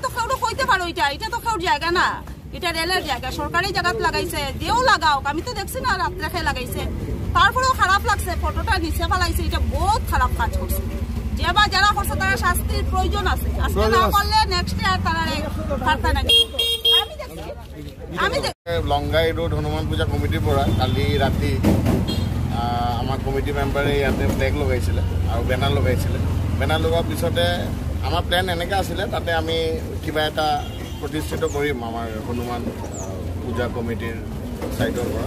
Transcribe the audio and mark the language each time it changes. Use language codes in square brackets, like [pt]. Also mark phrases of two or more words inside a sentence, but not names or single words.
[bn] হয়তো কেউ কইতে পারো এটা তো কেউ জায়গা না, এটা রেলের জায়গা, সরকারি জায়গাত লাগাইছে, দেও লাগাও, আমি তো দেখছি না রাত্রে খেয়ে লাগাইছে। তারপরেও খারাপ লাগছে, ফটোটা নিচে ফালাইছে, এটা বহুত খারাপ কাজ করছে। যে বা যারা করছে তারা শাস্তির প্রয়োজন আছে, আজকে না করলে নেক্সট আর তারা পারতা না। আমি [as] লঙ্গাই রোড হনুমান পূজা কমিটিৰ পৰা কালি ৰাতি আমাৰ কমিটি মেম্বাৰে ইয়াতে ফ্লেগ লগাইছিলে আৰু বেনাৰ লগাইছিলে। বেনাৰ লগোৱাৰ পিছতে আমাৰ প্লেন এনেকৈ আছিলে, তাতে আমি কিবা এটা প্ৰতিষ্ঠিত কৰিম আমাৰ হনুমান পূজা কমিটিৰ ছাইডৰ পৰা।